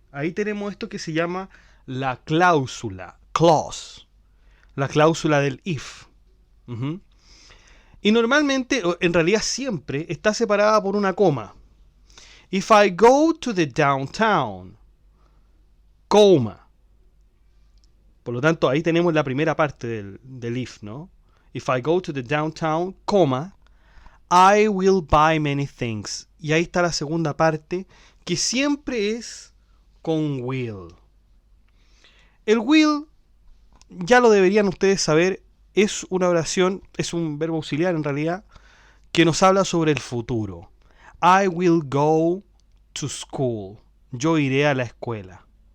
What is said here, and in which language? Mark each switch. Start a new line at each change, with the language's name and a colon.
Spanish: Ahí tenemos esto que se llama la cláusula, clause, la cláusula del if. Y normalmente, en realidad siempre, está separada por una coma.
English: If I go to the downtown, coma.
Spanish: Por lo tanto, ahí tenemos la primera parte del if, ¿no?
English: If I go to the downtown, coma, I will buy many things.
Spanish: Y ahí está la segunda parte, que siempre es con will. El will, ya lo deberían ustedes saber, es una oración, es un verbo auxiliar en realidad, que nos habla sobre el futuro.
English: I will go to school.
Spanish: Yo iré a la escuela.